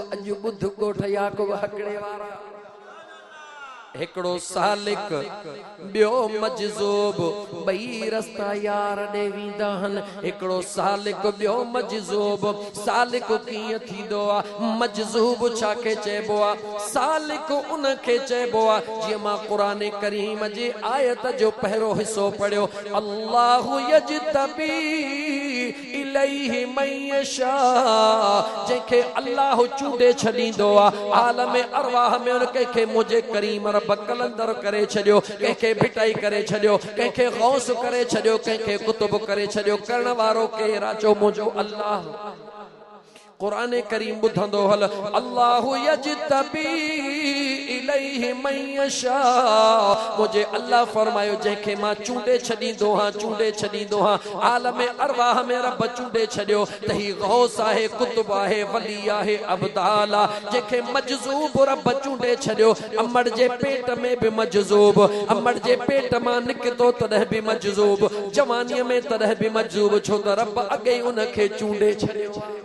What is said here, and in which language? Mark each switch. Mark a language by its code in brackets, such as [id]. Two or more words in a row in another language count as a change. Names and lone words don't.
[sd] अॼु ॿुध ॻोठ याकूब हकड़े वारा हिकड़ो सालिक ॿियो मजज़ूब ॿई रस्ता यार ॾे वेंदा आहिनि। हिकड़ो सालिक ॿियो मजज़ूब। सालिक कीअं थींदो आहे मजज़ूब छाखे चइबो आहे सालिक उन खे चइबो आहे जीअं मां क़ुरान करीम जी आयत जो पहिरियों हिसो पढ़ियो [ar] الله يجتبي إليه من يشاء [sd] जंहिंखे अल्लाह चूंडे छॾींदो आहे आलम अरवाह में उन कंहिंखे मुंहिंजे करीम रब कलंदर करे छॾियो कंहिंखे भिटाई करे छॾियो कंहिंखे गौस करे छॾियो कंहिंखे कुतुब करे छॾियो। करण वारो केरु आहे चो मुंहिंजो अल्लाह। कुरान करीम बुधंदो हल [ar] الله يجتبي إليه من يشاء [sd] मुझे अल्लाह फरमायो जंहिंखे मां चूंडे छॾींदो हां चूंडे छॾींदो हां आलम अरवाह में रब चूंडे छॾियो त ही गौस आहे कुतुब आहे वली आहे अब्दाल आहे जंहिंखे मजज़ूब रब चूंडे छॾियो। अमड़ जे पेट में बि मजज़ूब अमड़ जे पेट मां निकितो तॾहिं बि मजज़ूब जवानीअ में तॾहिं बि मजज़ूब छो त रब अॻे उन खे चूंडे छॾियो।